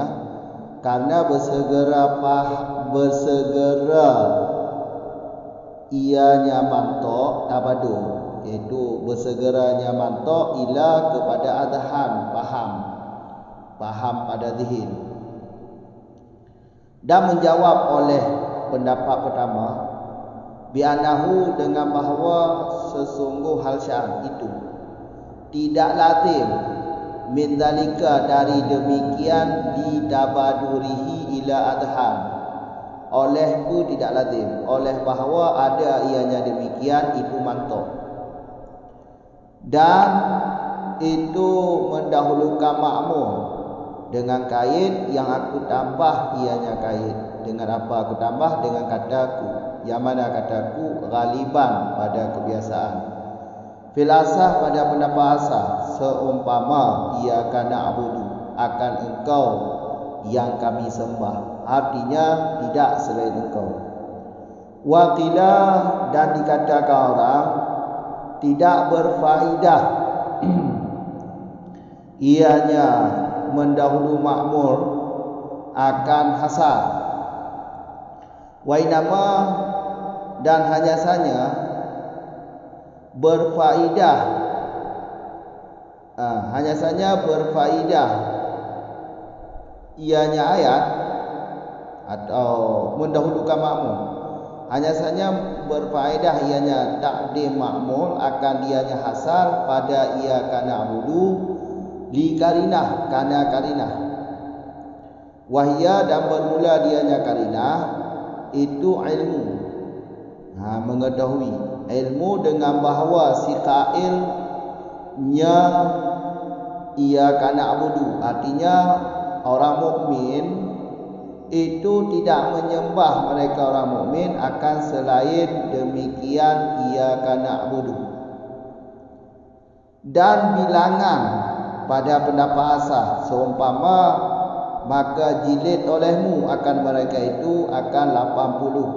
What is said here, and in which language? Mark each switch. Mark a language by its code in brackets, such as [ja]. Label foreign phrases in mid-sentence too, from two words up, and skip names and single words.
[ms] Karena bersegera ianya mantuk tabadur, iaitu bersegeranya mantuk ila kepada adhan, faham pada zihn. Dan menjawab oleh pendapat pertama bi'anahu, dengan bahawa sesungguh hal sya'n itu tidak lazim [ar] من ذلك, [ms] dari demikian, [ar] لتبادره إلى الأذهان, [ms] Oleh itu tidak lazim. Oleh bahawa ada ianya demikian, itu mantuk. Dan itu mendahulukan makmur dengan kait yang aku tambah ianya kait. Dengan apa aku tambah? Dengan kataku, yang mana kataku ghaliban pada kebiasaan. [ar] في الأصح, [ms] pada pendapat asah, seumpama [ar] إياك نعبد, [ms] akan engkau yang kami sembah, artinya tidak selain engkau. Waqila, dan dikatakan orang tidak berfaedah ianya mendahulu makmur akan hasar. Wainama, dan hanya saja berfaedah, hanya saja berfaedah ianya ayat atau mendahulukan makmur, hanya saja berfaedah ianya takdim makmur akan ianya hasar pada [ar] إياك نعبد لقرينة, [ms] karena karinah. Wahya, dan bermula dianya karinah itu ilmu, mengetahui ilmu dengan bahawa si qailnya [ar] إياك نعبد, [ms] artinya orang mukmin itu tidak menyembah mereka orang mukmin akan selain demikian [ar] إياك نعبد. [ms] Dan bilangan pada pendapat asah seumpama, maka jilid olehmu akan mereka itu akan 80.